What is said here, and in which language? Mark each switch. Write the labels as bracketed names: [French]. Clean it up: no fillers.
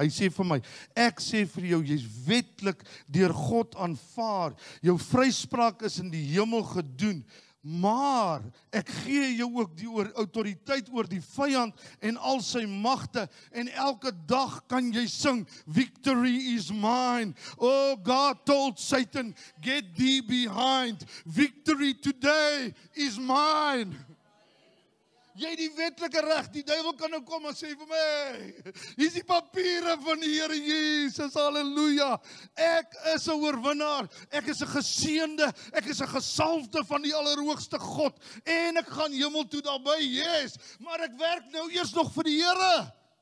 [Afrikaans] Hy sê vir my, ek sê vir jou, jy's wetlik deur God aanvaar. Jou vryspraak is in die hemel gedoen. Maar ek gee jou ook die autoriteit oor die vyand en al sy magte, en elke dag kan jy sing, [English] victory is mine. Oh, God told Satan, get thee behind. Victory today is mine. [Afrikaans] Jy het die wetlike reg, die duiwel kan nou kom en sê vir my, hier is die papiere van die Here Jesus, halleluja. Ek is 'n oorwinnaar, ek is 'n geseënde, ek is 'n gesalfde van die Allerhoogste God, en ek gaan hemel toe daarby, yes, maar ek werk nou eers nog vir die Here.